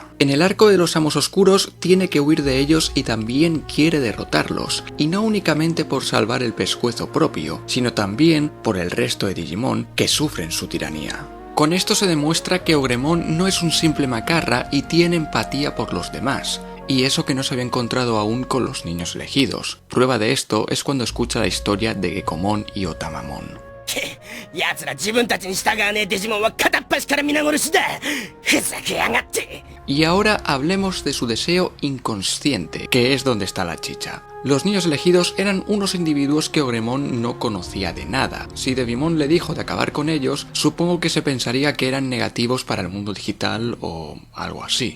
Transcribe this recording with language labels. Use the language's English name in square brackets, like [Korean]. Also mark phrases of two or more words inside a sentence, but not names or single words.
[Spanish] En el arco de los Amos Oscuros tiene que huir de ellos y también quiere derrotarlos, y no únicamente por salvar el pescuezo propio, sino también por el resto de Digimon que sufren su tiranía. Con esto se demuestra que Ogremon no es un simple macarra y tiene empatía por los demás, y eso que no se había encontrado aún con los niños elegidos. Prueba de esto es cuando escucha la historia de Gekomon y Otamamon. [Japanese] 奴ら自分たちに従わねえデジモンは片っ端から皆殺しだ。ふざけやがって。 [Spanish] Y ahora hablemos de su deseo inconsciente, que es donde está la chicha. Los niños elegidos eran unos individuos que Ogremon no conocía de nada. Si Devimon le dijo de acabar con ellos, supongo que se pensaría que eran negativos para el mundo digital o algo así.